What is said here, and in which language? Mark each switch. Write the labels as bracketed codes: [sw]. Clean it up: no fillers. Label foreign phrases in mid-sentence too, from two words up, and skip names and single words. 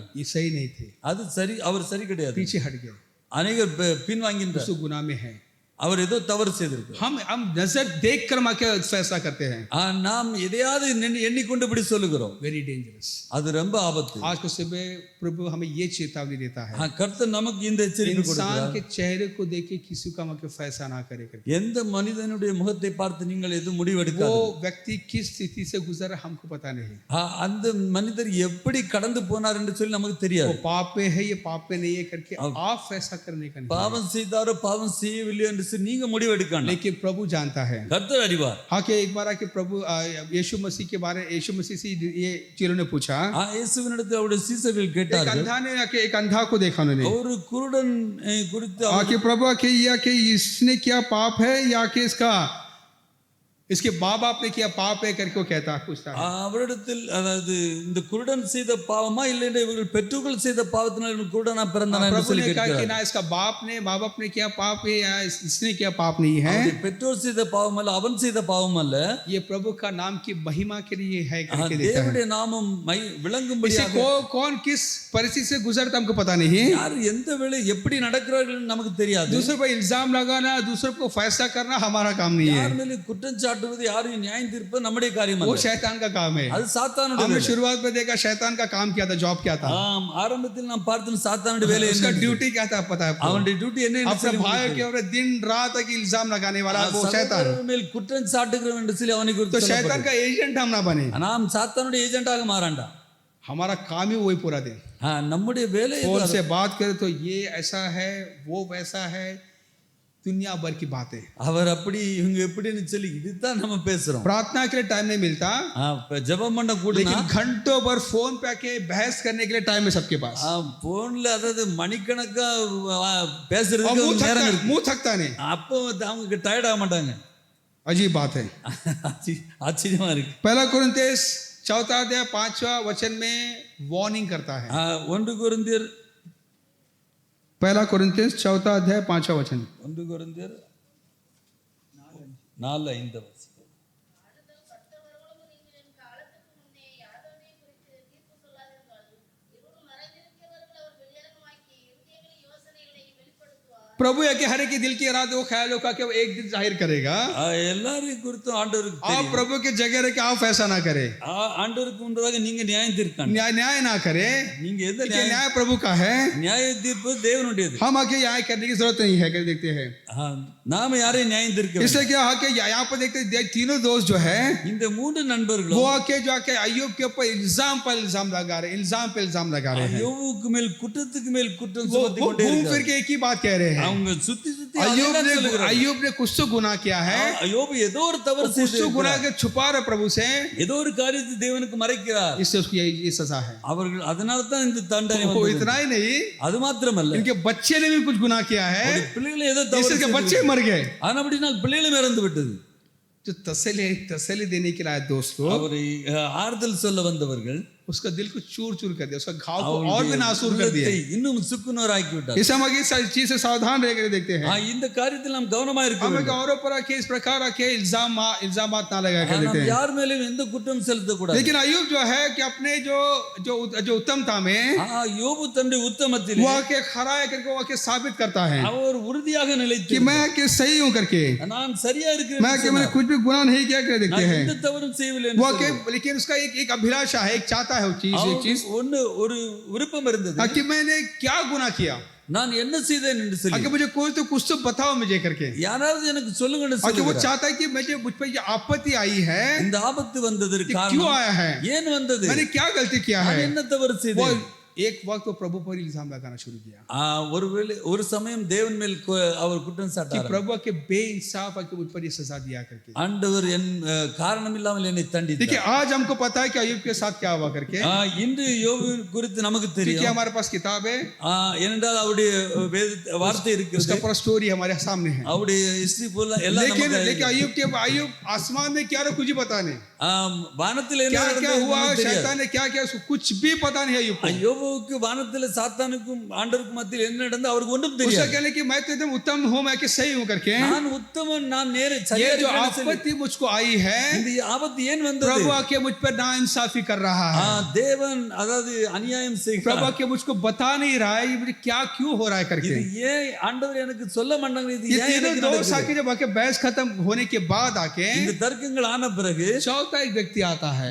[hi] ये सही नहीं थे, [ta] அது சரி, அவர் சரி கிடையாது. [hi] पीछे हट गए, [ta] அநேகர் பின்வாங்கின்றார். [hi] उस गुनाह में है। [ta] அவர் ஏதோ தவறு செய்திருக்கிறார். [hi] हम नजर देख कर माँ के फैसला करते हैं। [ta] நாம் எதையாவது எண்ணிக்கொண்டு இப்படி சொல்லுகிறோம். [en] very dangerous. [ta] அது ரொம்ப ஆபத்து. [hi] आज को सुबह प्रभु हमें ये चेतावनी देता है, [ta] கர்த்தர் நமக்கு இந்த எச்சரிக்கை [hi] इंसान [ta] கொடுக்கிறார். [hi] के चेहरे को देख के किसी का माँ के फैसला ना करे करके। [ta] எந்த மனிதனுடைய முகத்தை பார்த்து நீங்கள் எதுவும் [hi] वो [ta] முடிவெடுக்காது. [hi] व्यक्ति किस स्थिति से गुजरा हमको पता नहीं। [ta] அந்த மனிதர் எப்படி கடந்து போனார் என்று சொல்லி நமக்கு தெரியாது. [hi] वो पाप में है, ये पाप में नहीं है करके आप फैसला करने का नहीं। [ta] பாவம் செய்தாரோ பாவம் செய்யவில்லையோ என்று சொல்லி நீங்க முடிவெடுக்கணும். [hi] लेकिन प्रभु जानता है। [ta] கர்த்தர் அறிவார். [hi] हाँ कि एक बार आके प्रभु यीशु मसीह के बारे यीशु मसीह से ये चेलों ने पूछा, [ta] இயேசுவினிடத்தில் அவருடைய சீசர்கள் [hi] एक [ta] கேட்டார்கள். [hi] अंधा ने आके एक अंधा को देखा उन्होंने, [ta] ஒரு குருடன் குறித்து [hi] आके प्रभु आके या कि इसने क्या पाप है या कि इसके माँ बाप ने किया पाप है करके वो कहता पूछता है। [ta] அவரிடத்தில் அதாவது இந்த குருடன் செய்த பாவமா இல்லை இவர்கள் பெற்றோர்கள் செய்த பாவத்தினால் இவன் குருடனா பிறந்தானா என்று [hi] प्रभु [ta] சொல்லி [hi] ने कहा कि [ta] கேட்கிறார். [hi] ना इसका बाप ने माँ बाप ने किया पाप है या इसने किया पाप नहीं है, [ta] அவருடைய பெற்றோர் செய்த பாவம் அல்ல, அவன் செய்த பாவம் அல்ல, [hi] ये प्रभु का नाम की महिमा के लिए है करके देता है। [ta] தேவனுடைய நாமம் [hi] इसे [ta] விளங்கும்படியாக [hi] कौन किस परिस्थिति से गुजरता हमको पता नहीं। [ta] யார் எந்த வேளை எப்படி நடக்கிறார்கள் நமக்கு தெரியாது. [hi] दूसरे पर इल्जाम लगाना, दूसरे को फैसला करना हमारा काम नहीं है, [ta] யார் மேலே குற்றம் சாட்டுவது, யாரையும் நியாயம் தீர்ப்பது நம்முடைய காரியம் [hi] वो [ta] அல்ல. [hi] शैतान का काम है। [ta] அது சாத்தானுடைய [hi] हमने [ta] வேலை. [hi] शुरुआत में देखा शैतान का काम क्या था, जॉब क्या था, [ta] ஆரம்பத்தில் நாம் பார்த்தோம் சாத்தானுடைய வேலை [hi] उसका [ta] என்ன. [hi] ड्यूटी क्या था पता है आपको? [ta] அவனுடைய டியூட்டி என்ன என்று [hi] अपने [ta] சொல்லி [hi] भाई के ऊपर दिन रात तक इल्जाम लगाने वाला वो शैतान। [ta] சகோதரர் மேல் குற்றம் சாட்டுகிறவன் என்று சொல்லி அவனை [hi] तो [ta] குறித்து [hi] शैतान [ta] சொல்லப்பட்டது. [hi] का एजेंट हम ना बने, [ta] நாம் சாத்தானுடைய ஏஜென்ட்டாக மாறாண்டா. [hi] हमारा काम ही वही पूरा दिन। [ta] நம்முடைய வேலை [hi] फोन से बात करें तो ये ऐसा है वो वैसा है, दुनिया भर की बातें। [ta] அவர் அப்படி இவங்க எப்படின்னு சொல்லி இதுதான் நம்ம பேசுறோம். [hi] प्रार्थना के लिए टाइम नहीं मिलता, [ta] ஜெபம் பண்ண கூட [hi] लेकिन घंटों भर फोन पे आके बहस करने के लिए टाइम है सबके पास। [ta] போன்ல அதாவது மணிக்கணக்கா [hi] और [ta] பேசுறதுக்கு நேரம் இருக்கு. [hi] मुंह थकता नहीं, [ta] அப்போ அவங்க டயர்ட் ஆக மாட்டாங்க. [hi] अजीब बात है। [ta] ஆச்சரியமா இருக்கு. [hi] पहला कोरिन्थियस 4 अध्याय 5वां वचन में वार्निंग करता है। [ta] 1 கொரிந்தியர் [hi] पहला कोरिन्थियस 4 अध्याय 5वां वचन। [ta] 1 கொரிந்தியர் 4:5. [hi] प्रभु या कि हर एक के दिल की इरादों ख्यालों का वो एक दिन जाहिर करेगा। [ta] எல்லாரையும் குறித்து ஆண்டவருக்கு [hi] आप [ta] தெரியும். [hi] प्रभु के जगह रह के आप ऐसा ना करे, [ta] ஆண்டவருக்கு முன்பதாக நீங்க நியாயம் தீர்க்கணும். [hi] न्याय ना करे, [ta] நீங்க எந்த [hi] क्योंकि न्याय प्रभु का है। [ta] நியாய தீர்ப்பு தேவனுடையது. [hi] हम आके न्याय करने की जरूरत नहीं है, कर देखते हैं। [ta] நாம யாரையும் நியாயம் தீர்க்க [hi] इससे क्या है कि यहाँ पर देखते हैं तीनों दोस्त जो है [ta] இந்த மூன்று [hi] वो [ta] நண்பர்களும் [hi] आके जो आके अय्यूब के ऊपर इल्जाम पर इल्जाम लगा रहे हैं, इल्जाम पे इल्जाम लगा रहे हैं। [ta] யோபுக்கு மேல் குற்றத்துக்கு மேல் குற்றம் [hi] वो [ta] சுமத்தி கொண்டே [hi] घूम फिर [ta] இருக்காங்க. [hi] के एक ही बात कह रहे हैं। [ta] அவங்க சுத்தி சுத்தி அதேதான் சொல்லுகிறாங்க. [hi] अय्यूब ने कुछ तो गुनाह किया है, [ta] யோபு ஏதோ ஒரு தவறு [hi] कुछ तो [ta] செய்திருக்கிறார். [hi] गुनाह के छुपा रहे प्रभु से, [ta] ஏதோ ஒரு காரியத்தை தேவனுக்கு மறைக்கிறார். [hi] इससे उसको ये सजा है। [ta] அவர்கள் அதனால தான் இந்த தண்டனை [hi] वो [ta] வந்தது. [hi] इतना ही नहीं, [ta] அது மாத்திரமல்ல [hi] इनके बच्चे ने भी कुछ गुनाह किया है, [ta] பிள்ளைகளை ஏதோ தவறு [hi] इससे के बच्चे मर गए। [ta] ஆனா அப்படினால் பிள்ளைகளும் இறந்து விட்டது. [hi] जो तसल्ली देने के लिए दोस्तों, [ta] அவரை ஆறுதல் சொல்ல வந்தவர்கள் [hi] उसका दिल को चूर चूर कर दिया, उसका घाव को और भी नासूर कर दिया। [ta] உள்ளத்தை இன்னும் சுக்குநூறாக்கி விட்டார். [hi] इस हम आगे सारी चीज से सावधान रह कर देखते हैं। [ta] இந்த காரியத்தில் நாம் கவனமா இருக்க [hi] हमें [ta] வேண்டும். [hi] औरों पर आके इस प्रकार आके इल्जामात ना लगा कर [ta] நாம் [hi] देते हैं। [ta] யார் மேலும் எந்த குற்றம் செலுத்தக்கூடாது. [hi] लेकिन अय्यूब जो है कि अपने जो जो जो उत्तमता में [ta] யோபு தன்னுடைய உத்தமத்தில் [hi] वो आके खड़ा है करके वो आके साबित करता है [ta] அவர் உறுதியாக [hi] कि [ta] நிலைத்து [hi] मैं के सही हूं करके, [ta] நான் சரியா [hi] मैं [ta] இருக்கிறேன் [hi] कि मैंने कुछ भी गुनाह नहीं किया कर देखते [ta] நான் [hi] हैं। [ta] எந்த தவறும் செய்யவில்லை [hi] वो [ta] என்று [hi] आके लेकिन उसका एक अभिलाषा है, एक चाहता है वो चीज, एक चीज [ta] ஒன்னு ஒரு விருப்பம் இருந்தது. [hi] कि मैंने क्या गुनाह किया, [ta] நான் என்ன செய்தேன் என்று சொல்லி [hi] आगे मुझे कोई तो कुछ तो बताओ मुझे करके। [ta] யாராவது எனக்கு சொல்லுங்கன்னு [hi] आगे वो [ta] சொல்லுகிறார். [hi] चाहता है कि मुझ पर ये आपत्ति आई है, [ta] இந்த ஆபத்து வந்ததற்கு [hi] ये क्यों [ta] காரணம் [hi] आया है, [ta] ஏன் வந்தது, [hi] मैंने क्या गलती किया [ta] நான் [hi] है। [ta] என்ன தவறு [hi] वो [ta] செய்தேன். [hi] एक वक्त वो प्रभु पर इल्जाम लगाना शुरू किया [ta] ஒருவேளை ஒரு சமயம் தேவன் மேல் அவர் குற்றம் [hi] कि [ta] சாட்டார். [hi] प्रभु के बेइंसाफ के मुझ पर ये सजा दिया करके। [ta] ஆண்டவர் என் காரணம் இல்லாமல் என்னை தண்டித்தார். [hi] देखिए आज हमको पता है कि अय्यूब के साथ क्या हुआ करके, [ta] இன்று யோபு குறித்து நமக்கு [hi] क्योंकि [ta] தெரியும். [hi] हमारे पास किताब है, [ta] ஏனென்றால் அவருடைய வார்த்தை இருக்கிறது, [hi] उसका पूरा स्टोरी हमारे सामने है। [ta] அவருடைய ஹிஸ்டரி ஃபுல்லா எல்லாம் [hi] लेकिन [ta] நமக்கு [hi] लेकिन अय्यूब आसमान में क्या रहा कुछ ही पता नहीं, [ta] வானத்தில் என்ன [hi] क्या क्या [ta] நடந்தது [hi] हुआ, [ta] நமக்கு தெரியாது. [hi] शैतान ने क्या किया उसको कुछ भी पता नहीं है अय्यूब को। [ta] யோபுவுக்கு வானத்தில் சாத்தானுக்கும் ஆண்டவருக்கும் மத்தியில் என்ன நடந்தது அவருக்கு ஒன்றும் [hi] उसका [ta] தெரியாது. [hi] कहने कि मैं तो एकदम उत्तम हूं, मैं कि सही हूं करके, [ta] நான் உத்தமன், நான் நேர [hi] ये [ta] சரியா [hi] जो [ta] இருக்கிறேன்னு சொல்லி, [hi] आपत्ति मुझको आई है, [ta] இந்த ஆபத்து ஏன் வந்தது? [hi] प्रभु आके मुझ पर नाइंसाफी कर रहा है, [ta] தேவன் அதாவது அநியாயம் [hi] प्रभु [ta] செய்கிறார். [hi] आके मुझको बता नहीं रहा है ये मुझे क्या क्यों हो रहा है करके। [ta] இது ஏன் ஆண்டவர் எனக்கு சொல்ல மாட்டாங்க, இது [hi] ये [ta] ஏன் [hi] तीनों [ta] எனக்கு [hi] दोस्त [ta] நடக்குது? [hi] आके जब आके बहस खत्म होने के बाद आके [ta] இந்த தர்க்கங்கள் ஆன பிறகு [hi] चौथा एक व्यक्ति आता है,